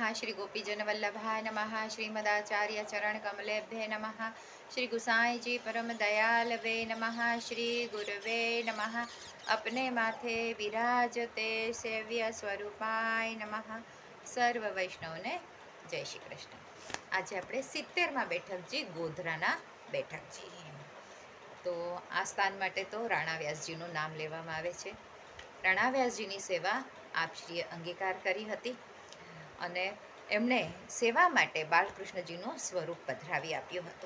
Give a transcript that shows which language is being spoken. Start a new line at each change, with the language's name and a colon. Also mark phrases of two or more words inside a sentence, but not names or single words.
Sanskrit: श्री गोपीजन वल्लभाय नमः। श्रीमदाचार्य चरण कमलेभ्ये नमः। श्री गुसाई जी परम दयाल वे नमः। श्री गुरुवे नमः। अपने माथे विराजते सेव्य स्वरूपाय नमः।
Gujarati: સર્વ વૈષ્ણવને જય શ્રી કૃષ્ણ। आज આપણે 70માં બેઠકજી ગોધરાના બેઠકજી. તો આ સ્થાન માટે તો રાણા વ્યાસજીનું નામ લેવામાં આવે છે. રાણા વ્યાસજીની સેવા આપશ્રીએ અંગીકાર કરી હતી અને એમણે સેવા માટે બાલકૃષ્ણજીનું સ્વરૂપ પધરાવી આપ્યું હતું.